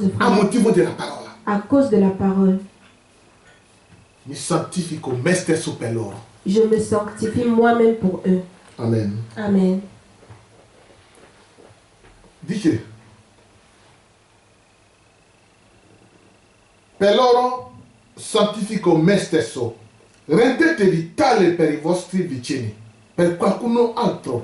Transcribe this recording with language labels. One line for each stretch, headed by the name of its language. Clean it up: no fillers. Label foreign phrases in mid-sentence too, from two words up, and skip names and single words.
French: a frère,
Italian: motivo della parola.
French: à cause de la parole.
Italian: Mi santifico me stesso per loro.
French: Je me sanctifie moi-même pour eux. Amen. Amen.
Italian: Dice, per loro santifico me stesso, rendetevi tale per i vostri vicini, per qualcuno altro.